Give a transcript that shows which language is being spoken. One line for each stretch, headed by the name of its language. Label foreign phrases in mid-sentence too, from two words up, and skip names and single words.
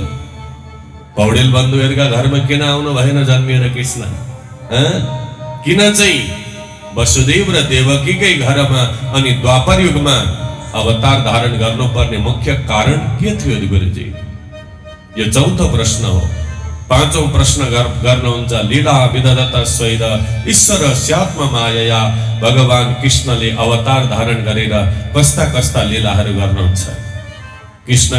Nepali: पौडेल बन्धुहरूका घरमा किन आउनु भएन जन्मिएर कृष्ण? किन चाहिँ वसुदेव र देवकीकै घरमा अनि द्वापर युगमा अवतार धारण गर्नुपर्ने मुख्य कारण के थियो गुरुजी? यो चौथो प्रश्न हो। पाँचौं प्रश्न गर्नुहुन्छ,
Sanskrit: लीला विदधत स्वैद ईश्वर स्यात्म मायया।
Nepali: भगवान कृष्णले अवतार धारण गरेर कस्ता कस्ता लीलाहरू गर्नुहुन्छ? कृष्ण